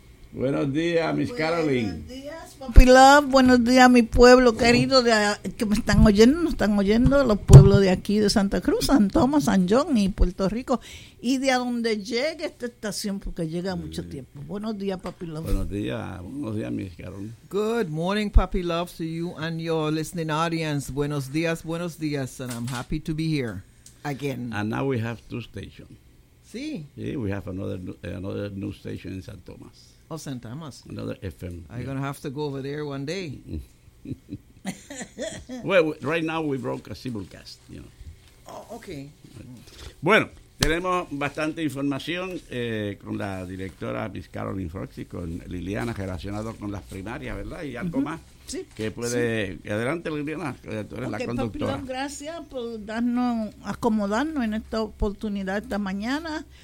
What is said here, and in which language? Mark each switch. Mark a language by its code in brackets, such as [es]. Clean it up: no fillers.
[es] Buenos días, Miss Caroline. Pilar, buenos días, mi pueblo querido, que me están oyendo, nos están oyendo, los pueblos de aquí, de Santa Cruz, San Tomás, San John y Puerto Rico, y de a donde llegue esta estación, porque llega mucho tiempo. Buenos días, Papi Love. Buenos días, mis caros. [en] Good morning, Papi Love, to you and your listening audience. [es] Buenos días, [en] and I'm happy to be here again. And now we have two stations. [es] Sí. [en] Yeah, we have another new station in San Tomás. Of San Tomás. Another FM. I'm going to have to go over there one day. Well, right now we broke a simulcast, you know. Oh, okay. [es] Bueno, tenemos bastante información con la directora Miss Caroline Froxy, con Liliana, relacionado con las primarias, ¿verdad? Y algo más. Sí. Que puede... Sí. Adelante, Liliana, tú eres la conductora. Papi, gracias por acomodarnos en esta oportunidad esta mañana.